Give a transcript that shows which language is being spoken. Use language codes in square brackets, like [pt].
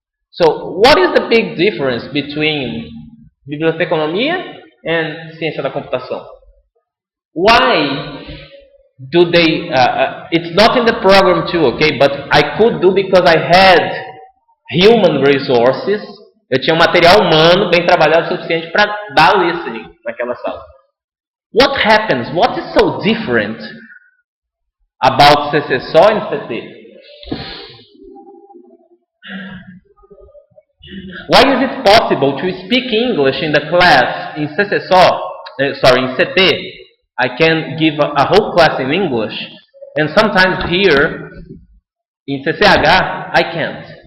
[en] So, what is the big difference between biblioteconomia and ciência da computação? Why do they? It's not in the program too, okay? But I could do because I had human resources. [pt] Eu tinha um material humano bem trabalhado o suficiente para dar listening naquela sala. [en] What happens? What is so different about CCSO and CT? Why is it possible to speak English in the class in CCSO? In CT, I can give a whole class in English, and sometimes here in CCH I can't.